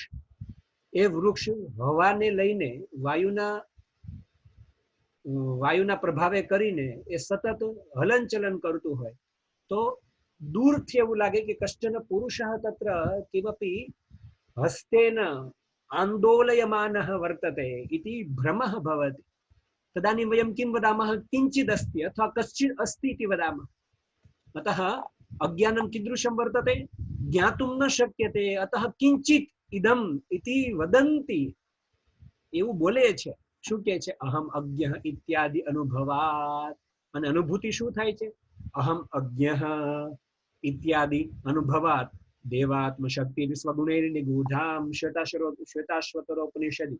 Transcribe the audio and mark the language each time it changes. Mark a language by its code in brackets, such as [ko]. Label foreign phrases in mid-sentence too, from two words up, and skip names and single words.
[gu] એ વૃક્ષ હવાને લઈને વાયુના પ્રભાવે કરીને એ સતત હલનચલન કરતું હોય તો દૂરથી એવું લાગે કે [sa] कश्चन पुरुष तत्र किमपी हस्तेन आंदोलयमानः वर्तते इति भ्रमः भवति. તદાनीं वयं किं वदामः? किञ्चित् अस्ति अथवा कश्चित् अस्ति इति वदामः. अतः अज्ञानं कीदृशं वर्तते? ज्ञातुं न शक्यते, अतः किञ्चित् इदम् इति वदन्ति, [gu] એવું બોલે છે. શું કહે છે? [sa] अहम अज्ञ इत्यादि अनुभवात. [gu] અને અનુભૂતિ શું થાય છે? [sa] अहम अज्ञ इत्यादि अनुभवात देवात्म शक्ति स्वगुणैर्निगूढाम श्वेताश्वतरोपनिषदि.